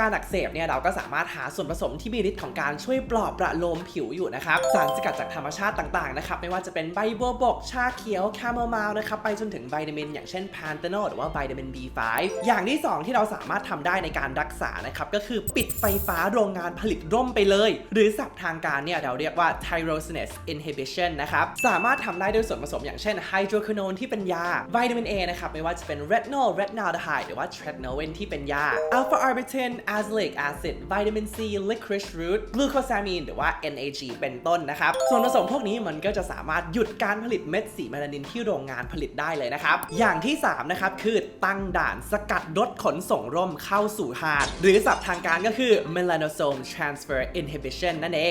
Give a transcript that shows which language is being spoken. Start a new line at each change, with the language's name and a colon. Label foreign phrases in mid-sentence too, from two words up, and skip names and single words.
Thai: การอักเสบเนี่ยเราก็สามารถหาส่วนผสมที่มีฤทธิ์ของการช่วยปลอบประโลมผิวอยู่นะครับสารสกัดจากธรรมชาติต่างๆนะครับไม่ว่าจะเป็นใบบัวบกชาเขียวแคโมไมล์นะครับไปจนถึงวิตามินอย่างเช่นแพนเทโนหรือว่าวิตามิน B5 อย่างที่2ที่เราสามารถทำได้ในการรักษานะครับ ก็คือปิดไฟฟ้าโรงงานผลิตร่มไปเลยหรือศัพท์ทางการเนี่ยเราเรียกว่า
English: tyrosine inhibition
Thai: นะครับสามารถทำได้ด้วยส่วนผสมอย่างเช่นไฮโดรควินอนที่เป็นยาวิตามิน A นะครับไม่ว่าจะเป็น
English: retinol retinaldehyde
Thai: หรือว่า tretinoin ที่เป็นยา alpha
English: arbutin azelaic acid
Thai: วิตามิน C
English: licorice root glucosamine
Thai: หรือว่า NAG เป็นต้นนะครับส่วนผสมพวกนี้มันก็จะสามารถหยุดการผลิตเม็ดสีเมลานินที่โรงงานผลิตได้เลยนะครับอย่างที่ 3นะครับคือตั้งด่านสกัดรถขนส่งร่มเข้าสู่หาดหรือศัพท์ทางการก็คือ
English: melanosome transfer inhibition
Thai: นั่นเอง